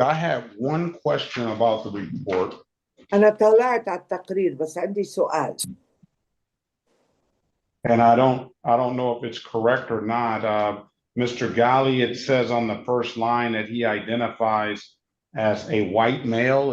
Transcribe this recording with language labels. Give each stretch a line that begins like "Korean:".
English: I have one question about the report.
Arabic: أنا طلعت على التقرير بس عندي سؤال.
English: And I don't know if it's correct or not. Mr. Ghali, it says on the first line that he identifies as a white male.